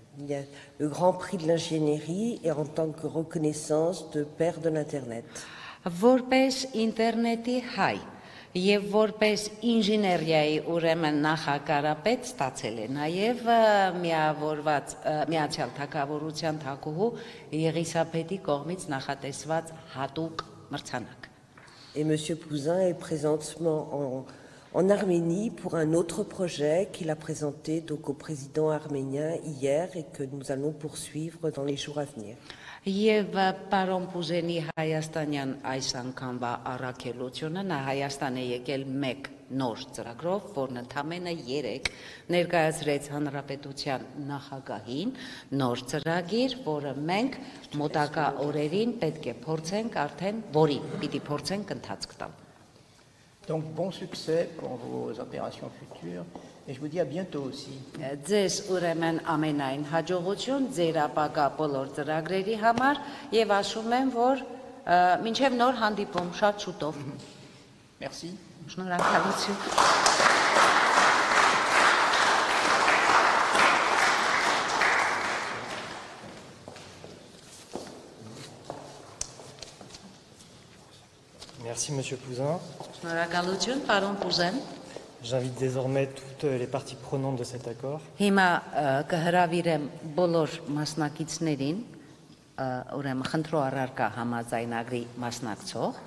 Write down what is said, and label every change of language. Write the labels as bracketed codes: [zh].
[fr] il y a le grand prix de l'ingénierie et en tant que reconnaissance de père de l'Internet. [hy] Որպես ինտերնետի հայ եւ որպես ինժեներիայի ուրեմն նախակարապետ ստացել է նաեւ միավորված Միացյալ Թագավորության թագուհու Եղիսաբեթի կողմից նախատեսված հատուկ մրցանակ։ [fr] Et M. Pouzin est présentement en Arménie pour un autre projet qu'il a présenté donc au président arménien hier et que nous allons poursuivre dans les jours à venir. [hy] Եվ պարոն Պուզենի հայաստանյան այս անգամվա առաքելությունը նա Հայաստան է եկել մեկ նոր ծրագրով, որն ընդամենը 3 ներկայացրեց Հանրապետության նախագահին նոր ծրագիր, որը մենք մոտակա օրերին պետք է փորձենք արդեն, որին պիտի փորձենք ընթացք տալ։ [fr] Donc bon succès pour vos opérations futures et je vous dis à bientôt aussi. [hy] Ձեզ ուրեմն ամենայն հաջողություն ձեր ապագա բոլոր ծրագրերի համար եւ ասում եմ, որ մինչեւ նոր հանդիպում շատ շուտով։ [fr] Merci. [hy] Շնորհակալություն։ [fr] Merci, Monsieur Pouzin. [hy] Շնորհակալություն, պարոն Պուզեն։ [fr] J'invite désormais toutes les parties prenantes de cet accord [hy] Հիմա կհրավիրեմ բոլոր մասնակիցներին, ուրեմն խնդրո առարկա համաձայնագրի մասնակցող,